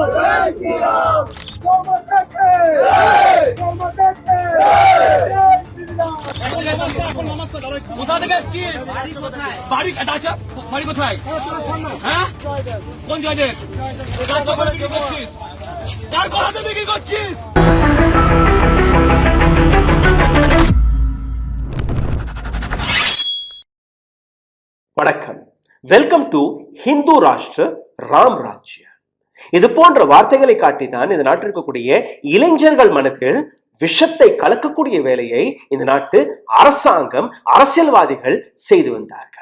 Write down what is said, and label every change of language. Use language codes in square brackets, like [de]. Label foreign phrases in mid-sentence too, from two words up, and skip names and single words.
[bn] বাড়ি কোথায়? হ্যাঁ, কোন জায়গায়? কার কথা বিক্রি করছিস? কার কথা বিক্রি করছিস? [ta] வணக்கம். [en] welcome to [hi] हिंदू राष्ट्र राम राज्य. [ta] இது போன்ற வார்த்தைகளை காட்டிதான் இந்த நாட்டில் இருக்கக்கூடிய இளைஞர்கள் மனதில் விஷத்தை கலக்கக்கூடிய வேலையை இந்த நாட்டு அரசாங்கம், அரசியல்வாதிகள் செய்து வந்தார்கள்.